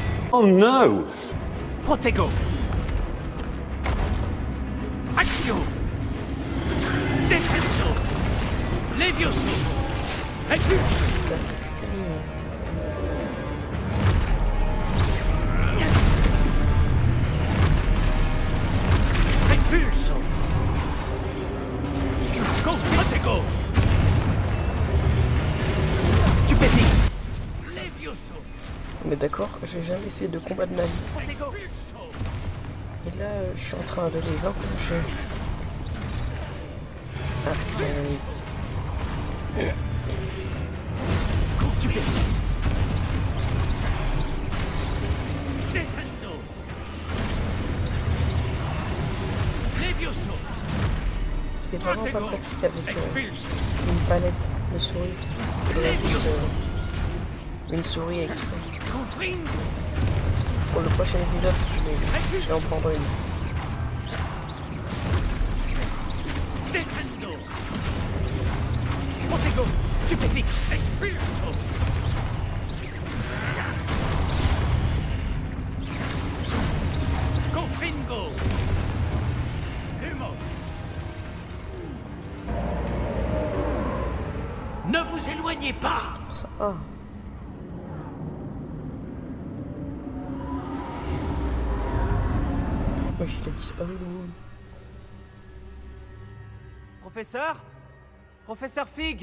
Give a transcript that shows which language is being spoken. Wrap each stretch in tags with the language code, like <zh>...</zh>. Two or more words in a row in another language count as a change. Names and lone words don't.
<en>Oh no!</en> <la>Protego! Accio! Defenso! Levioso! Repulse!</la> <fr>Exterminé.</fr> <la>Repulso! Protego! Stupéfix! Levioso!</la> <fr>Mais d'accord, j'ai jamais fait de combat de magie.</fr> <la>Protego!</la> <fr>Et là, je suis en train de les enclencher. Ah, il y a un ami.</fr> <la>Stupéfix! Descendo! Levioso!</la> <fr>C'est vraiment pas pratique avec une palette de souris. Il faudrait juste une souris exprès.</fr> <la>Confringo!</la> <fr>Pour le prochain épisode, je vais en prendre une.</fr> <la>Descendo! Protego! Stupéfix! Expulso! Confringo! Humo!</la> <fr>Ne vous éloignez pas! Ça, ah. Wesh, il a disparu le monde. Professeur? Professeur Fig?</fr>